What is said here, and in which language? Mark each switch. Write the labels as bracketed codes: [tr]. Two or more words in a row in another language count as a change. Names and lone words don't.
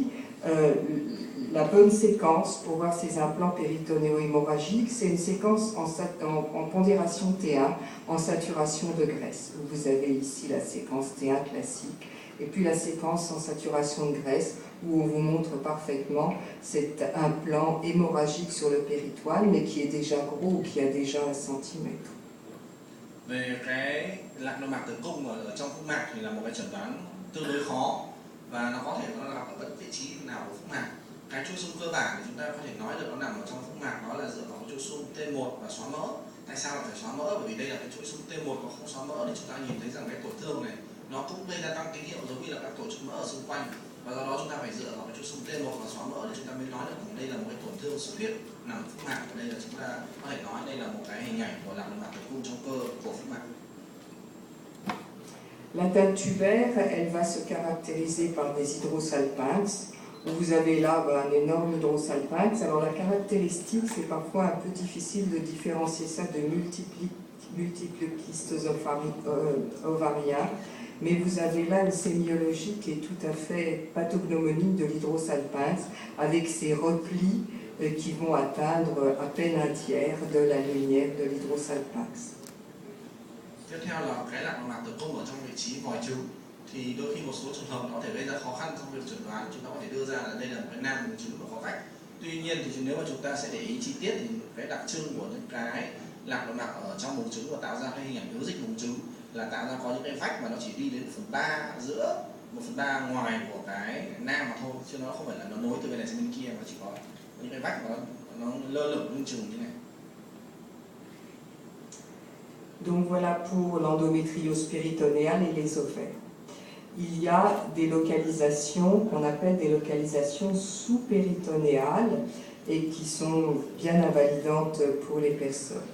[fr] La bonne séquence pour voir ces implants péritonéaux hémorragiques, c'est une séquence en pondération T1, en saturation de graisse. Vous avez ici la séquence T1 classique, et puis la séquence en saturation de graisse, où on vous montre parfaitement cet implant hémorragique sur le péritoine, mais qui est déjà gros ou qui a déjà 1 centimètre. [vi] Về cái lạc nội mạc tử cung ở trong phúc mạc thì là một cái chẩn đoán tương đối khó và nó có thể nó gặp ở bất vị trí nào của phúc mạc. Cái chuỗi xung cơ bản thì chúng ta có thể nói được nó nằm ở trong phúc mạc, đó là dựa vào chuỗi xung T1 và xóa mỡ. Tại sao lại phải xóa mỡ? Bởi vì đây là cái chuỗi xung T1 và không xóa mỡ thì chúng ta nhìn thấy rằng cái tổn thương này nó cũng gây ra tăng tín hiệu giống như là các tổ chức mỡ ở xung quanh. Và do đó chúng ta phải dựa vào cái chuỗi xung T1 và xóa mỡ để chúng ta mới nói được rằng đây là một cái tổn thương xuất huyết nằm ở phúc mạc. Và đây là chúng ta có thể nói đây là một cái hình ảnh của lạc nội mạc tử cung trong cơ của phúc mạc. [fr] La teinte tubaire, elle va se caractériser par des hydrosalpinx. Vous avez là un énorme hydrosalpinx. Alors la caractéristique, c'est parfois un peu difficile de différencier ça de multiples kystes ovariens. Mais vous avez là une sémiologie qui est tout à fait pathognomonique de l'hydrosalpinx, avec ces replis qui vont atteindre à peine 1/3 de la lumière de l'hydrosalpinx. [vi] Tiếp theo là cái lạc nội mạc tử cung ở trong vị trí vòi trứng, thì đôi khi một số trường hợp nó có thể gây ra khó khăn trong việc chẩn đoán. Chúng ta có thể đưa ra là đây là một cái nang buồng trứng và có vách. Tuy nhiên thì nếu mà chúng ta sẽ để ý chi tiết thì cái đặc trưng của những cái lạc nội mạc ở trong buồng trứng và tạo ra cái hình ảnh ứ dịch buồng trứng là tạo ra có những cái vách mà nó chỉ đi đến 1/3 giữa 1/3 ngoài của cái nang mà thôi, chứ nó không phải là nó nối từ bên này sang bên kia, mà chỉ có những cái vách mà nó lơ lửng lưng chừng như này. [fr] Donc voilà pour l'endométriose péritonéale et les ovaires. Il y a des localisations qu'on appelle des localisations sous-péritonéales et qui sont bien invalidantes pour les personnes.